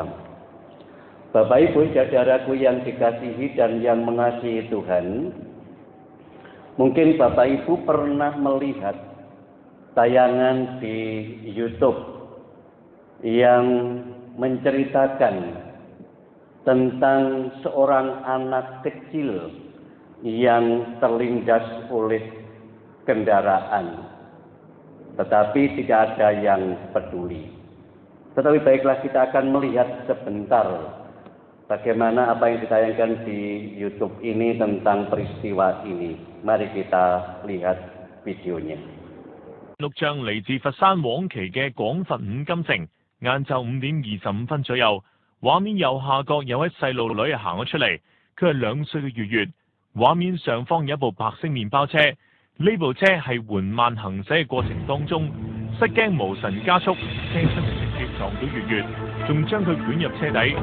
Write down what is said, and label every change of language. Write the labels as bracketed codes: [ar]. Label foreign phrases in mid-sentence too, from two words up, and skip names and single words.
[id] Bapak Ibu, saudaraku yang dikasihi dan yang mengasihi Tuhan, mungkin Bapak Ibu pernah melihat tayangan di YouTube yang menceritakan tentang seorang anak kecil yang terlindas oleh kendaraan, tetapi tidak ada yang peduli. Tetapi baiklah, kita akan melihat sebentar bagaimana apa yang ditayangkan di YouTube ini tentang peristiwa ini. Mari kita lihat videonya. [yue] 錄像嚟自佛山黃岐嘅廣佛五金城，晏晝5點25分左右，畫面右下角有位細路女行咗出嚟，佢係2歲嘅月月。畫面上方有一部白色麵包車，呢部車係緩慢行駛嘅過程當中，失驚無神加速，車身直接撞到月月，仲將佢捲入車底。